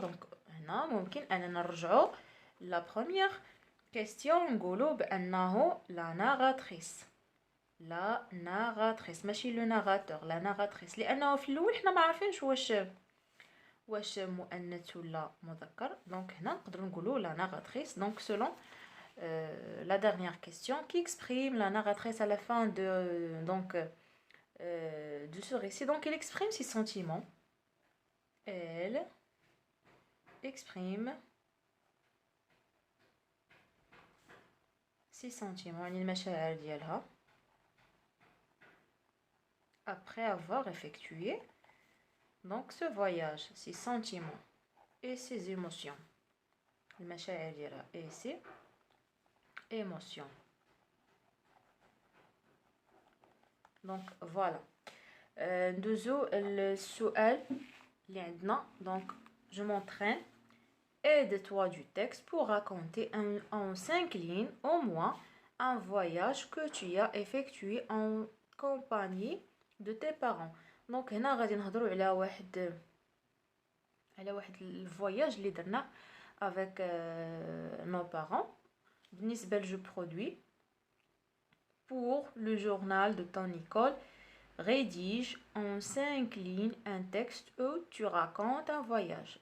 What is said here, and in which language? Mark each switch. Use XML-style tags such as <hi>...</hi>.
<ar>donc هنا ممكن أننا نرجعوا</ar> <fr>la première question</fr> <ar>نقولوا بأنه la narratrice ماشي</ar> <fr>le narrateur, la narratrice,</fr> <ar>لأنه في الأول حنا ما عارفينش واش مؤنث ولا مذكر.</ar> <fr>donc</fr> <ar>هنا نقدروا نقولوا</ar> <fr>la narratrice. donc selon la dernière question, qui exprime la narratrice à la fin de ce récit. Donc elle exprime ses sentiments. Elle exprime ses sentiments,</fr> <ar>المشاعر ديالها,</ar> <fr>après avoir effectué donc ce voyage, ses sentiments et ses émotions.</fr> <ar>المشاعر ديالها</ar> <fr>et ses émotions. donc voilà.</fr> <ar>ندوزو السؤال اللي عندنا.</ar> <fr>donc je m'entraîne. Aide-toi du texte pour raconter en 5 lignes au moins un voyage que tu as effectué en compagnie de tes parents.</fr> <ar>donc هنا غادي نهضروا على واحد الفواياج اللي درنا</ar> <fr>avec nos parents. بالنسبة je produis pour le journal de ton école. Rédige en 5 lignes un texte où tu racontes un voyage.</fr>